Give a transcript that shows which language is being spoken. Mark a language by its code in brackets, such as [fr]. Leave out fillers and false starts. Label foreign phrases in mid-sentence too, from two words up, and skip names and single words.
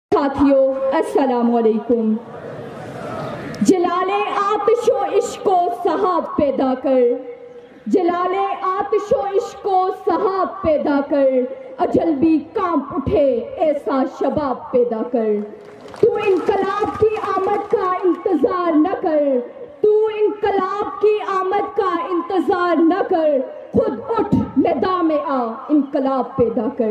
[ur] ساتھیو [ar] السلام علیکم۔ [ur] جلالے آتش و عشق و سحاب پیدا کر، جلالے آتش و عشق و سحاب پیدا کر، اجل بھی کانپ اٹھے ایسا شباب پیدا کر۔ تو انقلاب کی آمد کا انتظار نہ کر، تو انقلاب کی آمد کا انتظار نہ کر، خود اٹھ میدان میں آ انقلاب پیدا کر۔